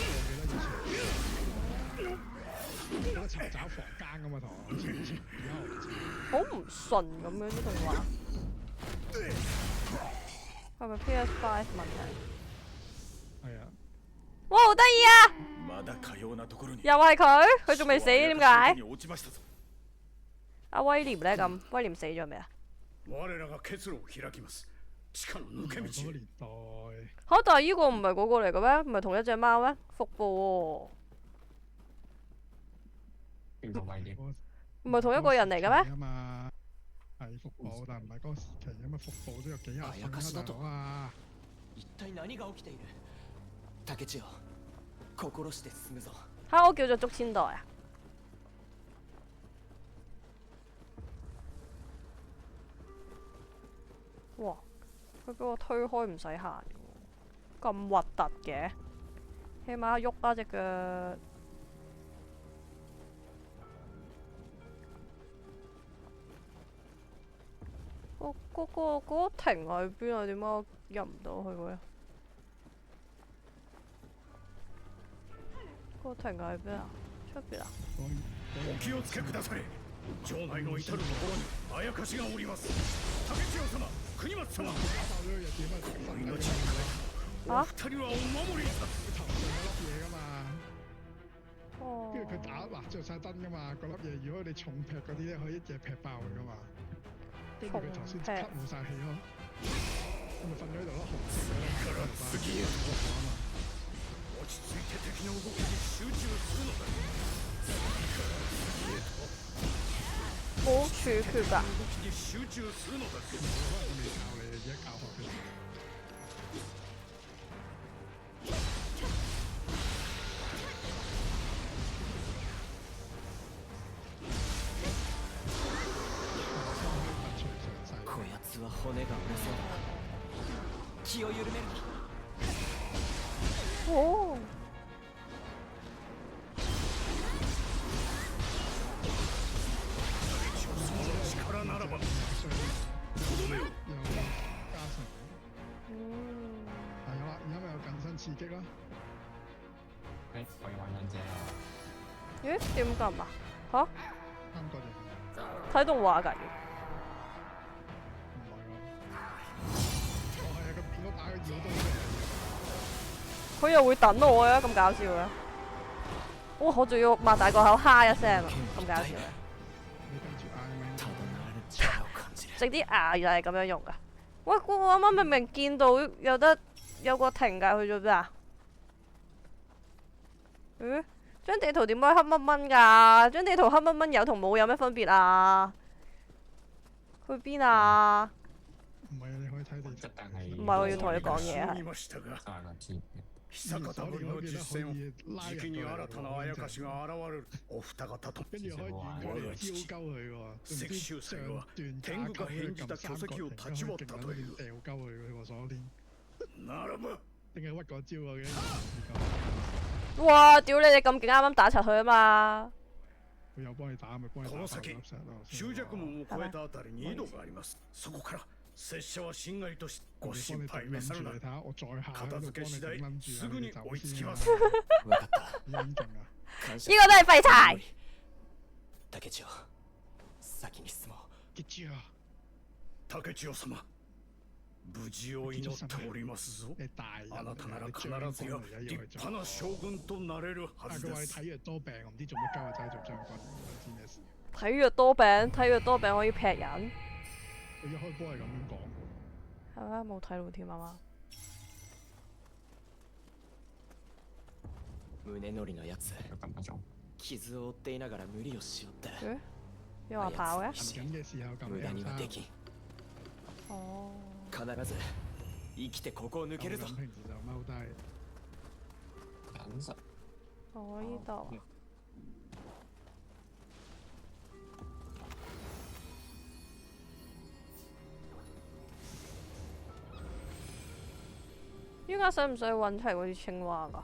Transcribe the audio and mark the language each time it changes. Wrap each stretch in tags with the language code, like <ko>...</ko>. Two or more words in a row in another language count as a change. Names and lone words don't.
<yue>我記得以前有得尋找房間噶嘛，同我前而家我唔知。好唔順咁樣啲動畫，係咪 PS5 問題？係啊，哇，好得意啊！</yue> <ja>まだかようなところに</ja> <yue>又係佢，佢仲未死點解？</yue> <ja>に落ちましたぞ。</ja> <yue>阿威廉咧咁，威廉死咗未啊？</yue> <ja>我らが結露を開きます。地下の抜け道へ。</ja> <yue>嗰個年代嚇！但係依個唔係嗰個嚟嘅咩？唔係同一隻貓咩？復報邊個位列？嗰喎，唔係同一個人嚟嘅咩？啊嘛，係復報，但唔係嗰個時期啊嘛，復報都有幾廿歲啦，大佬啊！</yue> <ja>一体何が起きている？竹千代、心して進むぞ。</ja> <yue>嚇！我叫做竹千代啊！哇！佢俾我推開唔使行嘅喎，咁核突嘅，起碼喐啦隻腳。嗰個亭喺邊啊？點解我入唔到去嘅？嗰個亭喺邊啊？出邊啊？</yue> <ja>お気をつけくだされ。城内の至る所にあやかしがおります。竹千代様、国松様、</ja> <yue>爆咗個嘢點啊？</yue> <ja>お命に代えお二人はお守りいたす。</ja> <yue>佢頭上嗰粒嘢噶嘛，哦。跟住佢打嗱着晒燈噶嘛，嗰粒嘢如果你重劈嗰啲咧，可以一嘢劈爆佢噶嘛。跟住佢頭先即刻冇晒氣咯，咁咪瞓咗喺度咯，紅色嘅咯，</yue> <ja>次へと落ち着いて敵の動きに集中するのだ。</ja> <yue>冇處決㗎。</yue> <ja>動きに集中するのだ。</ja> <yue>可能我未教你，而家教學佢。</yue> <ja>こやつは骨が折れそうだ。気を緩めるな。</ja> <yue>哦。</yue> <ja>力ならば</ja> <yue>有加成。嗯。係有啦，而家咪有近身刺激啦。誒，可以玩兩隻啊！咦？點撳啊？嚇！啱過嚟。睇動畫㗎。唔係喎。哦係啊，佢變咗打個妖刀出嚟。佢又會等我嘅，咁搞笑嘅。哇！我仲要擘大個口哈一聲啊，咁搞笑嘅。你跟住嗌咩？</yue> <ja>ただならぬ力を感じる。</ja> <yue>整啲牙又係咁樣用㗎。喂，我啱啱明明見到有個停㗎，去咗邊啊？嗯？張地圖點解黑蚊蚊㗎？張地圖黑蚊蚊有同冇有咩分別啊？去邊啊？唔係啊，你可以睇地圖。但係唔係我要同你講嘢係。</yue> <ja>見ましたが、</ja> <yue>三個字。</yue> <ja>久方ぶりの実戦をじきに新たなあやかしが現れる。お二方と</ja> <yue>跟住可以遠距離招鳩佢喎，</yue> <ja>石秀才は天狗が返じた巨石を立ち割ったという。</ja> <yue>掉鳩佢佢個鎖鏈，</yue> <ja>ならば</ja> <yue>定係屈個招啊嘅。哇！屌你哋咁勁，啱啱打柒佢啊嘛！佢有幫你打咪幫你打爆</yue> <ja>この先</ja> <yue>粒石咯。</yue> <ja>終弱門を越えたあたりに井戸があります。そこから拙者はしんがりとしご</ja> <yue>我</yue> <ja>心配</ja> <yue>幫你頂撚住，你</yue> <ja>召さるな。</ja> <yue>睇下我再下喺度</yue> <ja>片付け次</ja> <yue>幫你頂撚</yue> <ja>第</ja> <yue>住啊！</yue> <ja>すぐに</ja> <yue>你走</yue> <ja>追いつき</ja> <yue>先啊！</yue> <ja>ます。わかった。</ja> <yue>幾撚勁啊！</yue> <ja>感謝。</ja> <yue>呢個都係廢柴。</yue> <ja>竹千代、先に進もう。</ja> <yue>結住啊！</yue> <ja>竹千代様、無事を祈っておりますぞ。</ja> <yue>你大人</yue> <ja>あなたなら</ja> <yue>你</yue> <ja>必</ja> <yue>將</yue> <ja>ずや</ja> <yue>軍嚟嘅</yue> <ja>立</ja> <yue>要去做</yue> <ja>派。な將軍となれるは</ja> <yue>但</yue> <ja>ずです。</ja> <yue>佢話你體弱多病，我唔知做乜鳩啊，走去做將軍，唔知咩事。體弱多病，體弱多病可以劈人，佢一開波係咁樣講。係咩？冇睇到添啊嘛。</yue> <ja>胸乗りのやつ、</ja> <yue>有咁多種。</yue> <ja>傷を負っていながら無理をしよって。</ja> <yue>又話跑嘅？行緊嘅時候咁</yue> <ja>無駄にはで</ja> <yue>樣</yue> <ja>きん。</ja> <yue>哦。</yue> <ja>必ず生きてここを抜けるぞ。</ja> <yue>平時就踎低。產實。哦，呢度啊。依家使唔使揾齊嗰啲青蛙㗎？</yue>